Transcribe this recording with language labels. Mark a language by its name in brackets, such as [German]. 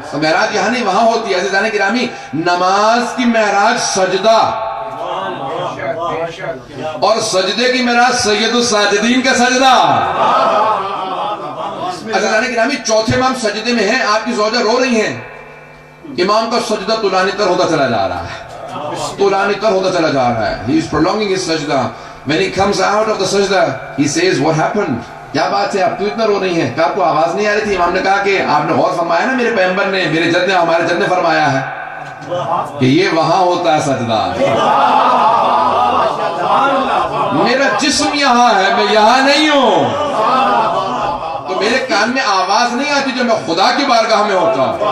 [Urdu] تو معراج یہاں نہیں وہاں ہوتی ہے. عزیزان گرامی نماز کی معراج سجدہ اور سجدے کی معراج سید الساجدین کا سجدہ. عزیزان گرامی 4تھے امام سجدے میں ہیں. آپ کی زوجہ رو رہی ہیں. امام کا سجدہ طولانی تر ہوتا چلا جا رہا ہے، طولانی تر ہوتا چلا جا رہا ہے. [English] He is prolonging his sajda. When he comes out of the sajda, he says, what happened? [Urdu] کیا بات ہے، آپ کیوں اتنا رو رہی ہیں؟ کہ آپ کو آواز نہیں آ رہی تھی؟ امام نے کہا کہ آپ نے غور فرمایا نا، میرے پیغمبر نے، میرے جد نے، ہمارے جد نے فرمایا ہے کہ یہ وہاں ہوتا ہے سجدہ. میرا جسم یہاں ہے، میں یہاں نہیں ہوں. تو میرے کان میں آواز نہیں آتی جو میں خدا کی بارگاہ میں ہوتا.